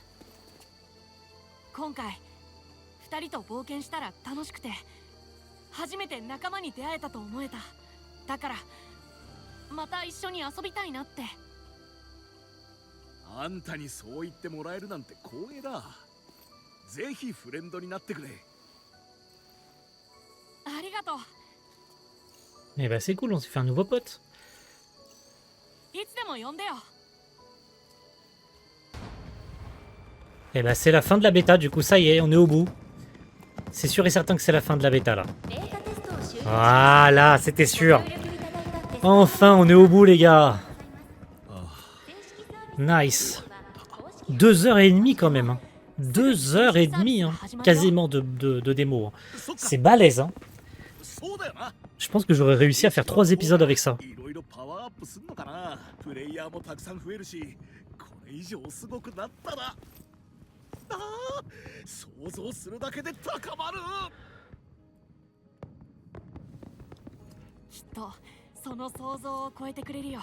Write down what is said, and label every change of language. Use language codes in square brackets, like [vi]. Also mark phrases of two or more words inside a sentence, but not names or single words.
[ja] 今回2人と冒険したら楽しくて初めて仲間に出会えたと思えた。だからまた一緒に遊びたいなって。あんたにそう言ってもらえるなんて光栄だ。ぜひフレンドになってくれ。ありがとう。 [fr] Eh bah c'est cool, on s'est fait un nouveau pote. [ja] いつでも呼んでよ。 [fr] Eh bah c'est la fin de la bêta, du coup ça y est, on est au bout. C'est sûr et certain que c'est la fin de la bêta là. Voilà, c'était sûr. Enfin, on est au bout les gars. Nice. 2h30 quand même. Hein. 2h30, hein. Quasiment de démo. Hein. C'est balèze. Hein. [ja] そうだよな。 [fr] Je pense que j'aurais réussi à faire 3 épisodes avec ça. [ja] いろいろパワーアップするのかな。プレイヤーもたくさん増えるし、これ以上すごくなったら、ああ、想像するだけで高まる。きっとその想像を超えてくれるよ。